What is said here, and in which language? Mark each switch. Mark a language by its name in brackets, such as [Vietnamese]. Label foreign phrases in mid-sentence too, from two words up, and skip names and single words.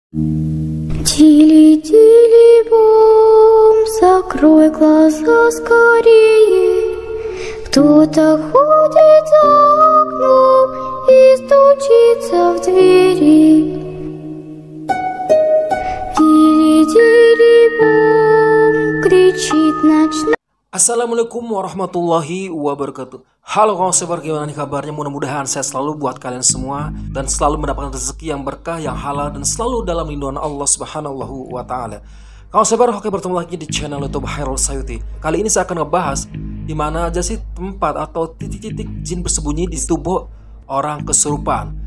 [Russian] Тили-тили бом, закрой глаза скорее. Кто-то ходит за окном и стучится в двери. Тили-тили бом, кричит ночной. [Arabic] السلام عليكم ورحمة الله وبركاته. [Indonesian] Halo kawan sebar, gimana nih kabarnya? Mudah-mudahan sehat selalu buat kalian semua dan selalu mendapatkan rezeki yang berkah, yang halal, dan selalu dalam lindungan [Arabic] الله سبحانه وتعالى. [Indonesian] Kawan sebar, oke, bertemu lagi di channel YouTube Hairul Sayuti. Kali ini saya akan ngebahas di mana aja sih tempat atau titik-titik jin bersembunyi di tubuh orang kesurupan.